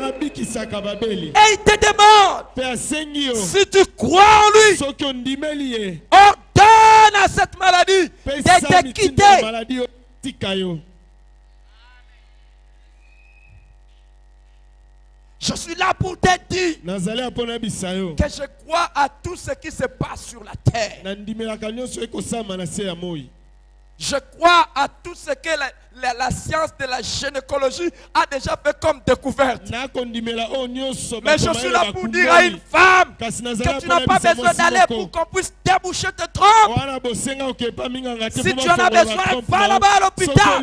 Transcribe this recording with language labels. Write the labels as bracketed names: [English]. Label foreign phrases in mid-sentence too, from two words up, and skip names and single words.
[French] Et il te demande, si tu crois en lui, ordonne à cette maladie de te quitter. Je suis là pour te dire [Lingala] nazali apona bisayo [French] que je crois à tout ce qui se passe sur la terre. [Lingala] nandimelaka nyonso ekosama na se ya moi. [French] Je crois à tout ce que la science de la gynécologie a déjà fait comme découverte. Mais je suis là pour dire à une femme que tu n'as pas besoin d'aller pour qu'on puisse déboucher tes trompes. Si tu en as besoin, va là-bas à l'hôpital.